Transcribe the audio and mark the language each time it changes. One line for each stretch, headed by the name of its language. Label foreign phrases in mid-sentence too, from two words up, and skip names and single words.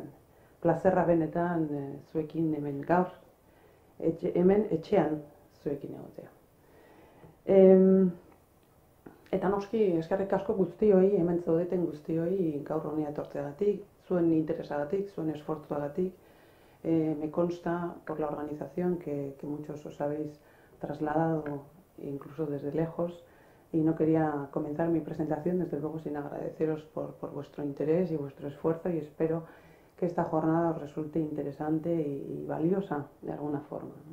Basque: Plazerra benetan zuekin hemen gaur, hemen etxean zuekin egotea. Eta noski eskerrik asko guztioi, hemen zaudeten guztioi gaur honi etortzeagatik, zuen interesagatik, zuen esfortzuagatik.
Spanish: Me consta por la organización que muchos os habéis trasladado incluso desde lejos, y no quería comenzar mi presentación desde luego sin agradeceros por vuestro interés y vuestro esfuerzo, y espero que esta jornada os resulte interesante y valiosa de alguna forma.